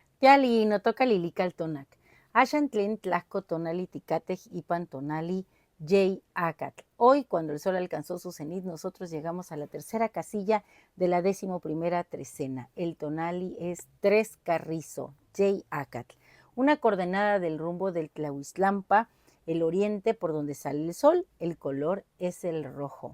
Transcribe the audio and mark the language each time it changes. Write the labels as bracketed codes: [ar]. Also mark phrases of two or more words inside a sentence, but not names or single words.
[nah] Yali no toca lilical tonac. Ashantlin tlasco tonali ticatej ipan tonali Jay Acat. [es] Hoy, cuando el sol alcanzó su cenit, nosotros llegamos a la tercera casilla de la 11ª trecena. El tonali es 3 Carrizo, Jay Acat. Una coordenada del rumbo del Tlahuizlampa, el oriente por donde sale el sol, el color es el rojo.